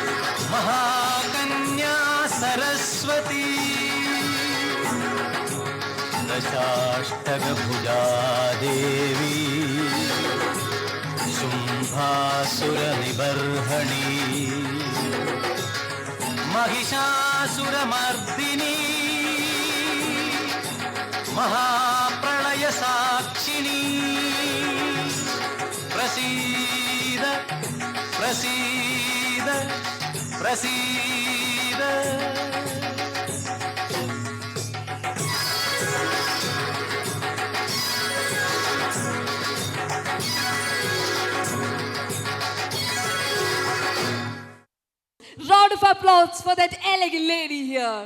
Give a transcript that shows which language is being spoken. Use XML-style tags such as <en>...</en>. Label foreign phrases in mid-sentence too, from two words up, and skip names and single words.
<sa>മഹാകന്യാ സരസ്വതി दशाष्टकभुजादेवी शुम्भासुरनिबर्हणि महिषासुरमर्दिनी महाप्रलयसाक्षिणी प्रसीद प्रसीद प्रसीद</sa> <en>Round of applause for that elegant lady here.</en>